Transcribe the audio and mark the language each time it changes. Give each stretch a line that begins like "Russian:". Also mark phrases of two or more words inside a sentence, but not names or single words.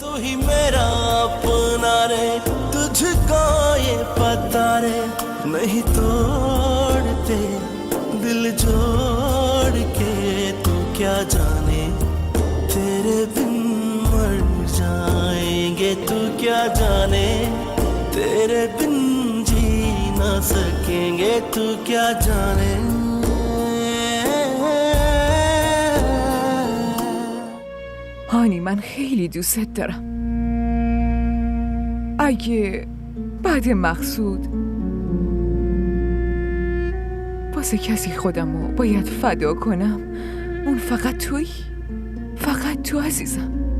Hindi: ही मेरा अपना रे, तुझको ये पता रे, नहीं तोड़ते दिल जोड़ के, तू क्या जाने तेरे बिन मर जाएंगे, तू क्या जाने तेरे बिन जी ना सकेंगे, तू क्या जाने.
Persian: هانی من خیلی دوست دارم. اگه بعد مقصود واسه کسی خودمو باید فدا کنم، اون فقط تویی، فقط تو عزیزم.